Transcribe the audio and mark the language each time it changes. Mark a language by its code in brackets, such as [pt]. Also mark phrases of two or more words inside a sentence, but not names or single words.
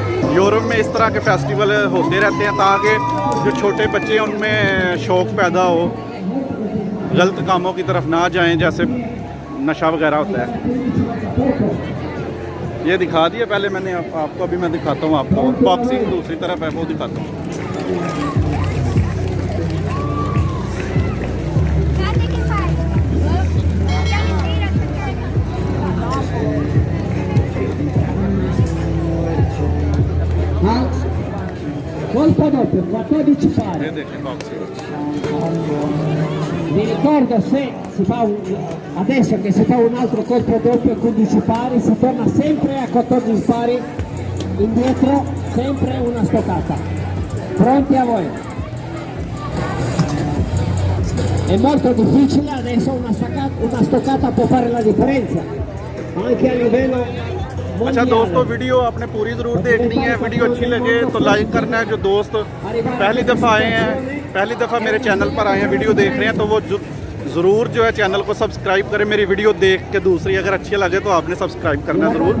[hi] यूरोप में इस तरह के फेस्टिवल होते रहते हैं ताकि जो छोटे बच्चे हैं उनमें शौक़ पैदा हो, गलत कामों की तरफ ना जाएं, जैसे नशा वगैरह होता है। ये दिखा दिया पहले मैंने, आपको अभी मैं दिखाता हूँ। आपको बॉक्सिंग दूसरी तरफ है, वो दिखाता हूँ। [it] Colpo doppio, 14 pari. [hi] ये देखें बॉक्सिंग। [it] Vi ricordo se si fa adesso che si fa un altro colpo doppio 15 pari, si torna sempre a 14 pari, indietro, sempre una stoccata. Pronti a voi? È molto difficile, adesso una stoccata può fare la differenza, anche a livello [hi] अच्छा दोस्तों, वीडियो आपने पूरी ज़रूर देखनी है। वीडियो अच्छी लगे तो लाइक करना है। जो दोस्त पहली दफ़ा आए हैं, पहली दफ़ा मेरे चैनल पर आए हैं, वीडियो देख रहे हैं, तो वो ज़रूर जो है चैनल को सब्सक्राइब करें। मेरी वीडियो देख के दूसरी अगर अच्छी लगे तो आपने सब्सक्राइब करना है ज़रूर।